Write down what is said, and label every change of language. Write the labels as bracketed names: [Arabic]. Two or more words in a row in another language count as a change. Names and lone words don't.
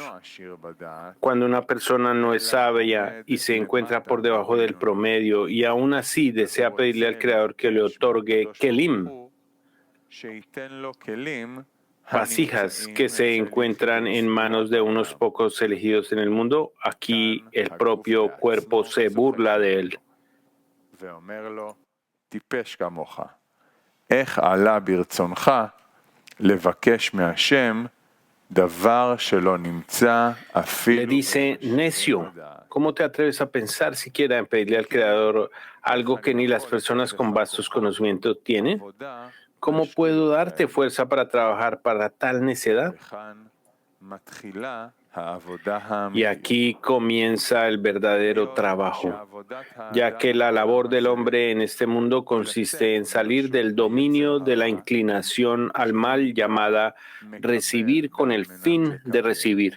[Spanish] Cuando una persona no es sabia y se encuentra por debajo del promedio y aún así desea pedirle al Creador que le otorgue kelim, vasijas que se encuentran en manos de unos pocos elegidos en el mundo, aquí el propio cuerpo se burla de él [Hebrew] טיפש כמוך. איך עלה ברצונך לבקש מהשם דבר שלא נמצא [Spanish] Le [Hebrew] אפילו [Spanish] dice, necio, ¿cómo te atreves a pensar siquiera en pedirle al Creador algo que ni las personas con vastos conocimientos tienen? ¿Cómo puedo darte fuerza para trabajar para tal necedad? Y aquí comienza el verdadero trabajo, ya que la labor del hombre en este mundo consiste en salir del dominio de la inclinación al mal llamada recibir con el fin de recibir.